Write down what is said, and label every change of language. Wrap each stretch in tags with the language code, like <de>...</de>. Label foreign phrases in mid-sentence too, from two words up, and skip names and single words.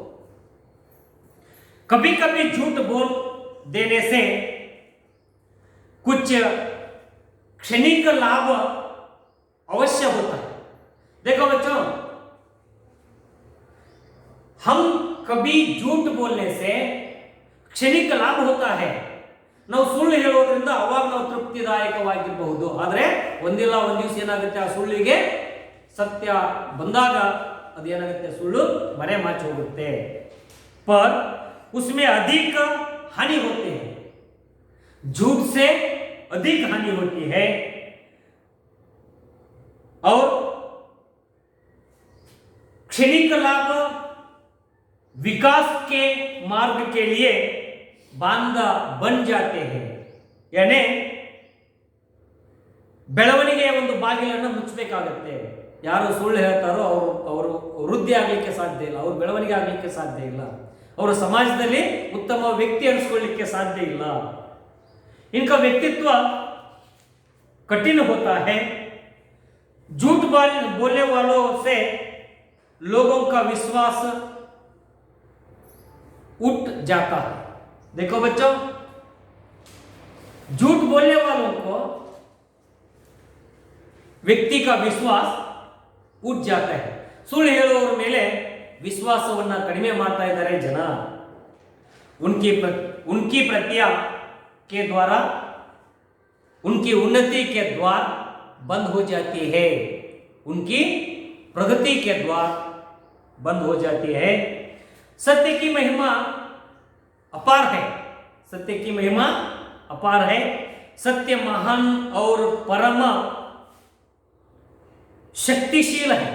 <hi>कभी कभी झूठ बोल देने से कुछ क्षणिक लाभ अवश्य होता है. देखो बच्चों, हम कभी झूठ बोलने से क्षणिक लाभ होता है.</hi> <kn>ನಾವು ಸುಳ್ಳು ಹೇಳೋದ್ರಿಂದ ಅವಾಗ ನಾವು ತೃಪ್ತಿದಾಯಕವಾಗಿರಬಹುದು, ಆದರೆ ಒಂದಿಲ್ಲ ಒಂದು ದಿವಸ ಏನಾಗುತ್ತೆ, ಆ ಸುಳ್ಳಿಗೆ ಸತ್ಯ ಬಂದಾಗ ಅದೇನಾಗುತ್ತೆ, ಸುಳ್ಳು ಮರೆ ಮಾಚಿ ಹೋಗುತ್ತೆ.</kn> <hi>पर उसमें अधिक हानि होती है, झूठ से अधिक हानि होती है. और क्षणिक लाभ विकास के मार्ग के लिए बांधा बन जाते हैं.</hi> <kn>यानी ಬೆಳವಣಿಗೆಯ ಒಂದು ಬಾಗಿಲನ್ನು ಮುಚ್ಚಬೇಕಾಗುತ್ತೆ. ಯಾರು ಸುಳ್ಳು ಹೇಳ್ತಾರೋ ಅವರು ವೃದ್ಧಿ ಆಗಲಿಕ್ಕೆ ಸಾಧ್ಯ ಇಲ್ಲ, ಅವರು ಬೆಳವಣಿಗೆ ಆಗಲಿಕ್ಕೆ ಸಾಧ್ಯ ಇಲ್ಲ, ಅವರು समाजದಲ್ಲಿ</kn> <hi>उत्तम व्यक्ति</hi> <kn>ಅನಿಸಿಕೊಳ್ಳಲಿಕ್ಕೆ ಸಾಧ್ಯ ಇಲ್ಲ.</kn> <hi>इनका व्यक्तित्व कठिन होता है. झूठ बोलने वालों से लोगों का विश्वास उठ जाता है. देखो बच्चों, झूठ बोलने वालों को व्यक्ति का विश्वास उठ जाता है.</hi> <kn>ಸುಳ್ಳು ಹೇಳುವವರ ಮೇಲೆ ವಿಶ್ವಾಸವನ್ನ ಕಡಿಮೆ ಮಾಡ್ತಾ ಇದ್ದಾರೆ ಜನ.</kn> <hi>उनकी प्रतिज्ञा के द्वारा उनकी उन्नति के द्वार बंद हो जाती है, उनकी प्रगति के द्वार बंद हो जाती है. सत्य की महिमा अपार है, सत्य की महिमा अपार है, सत्य महान और परम शक्तिशील है।</hi>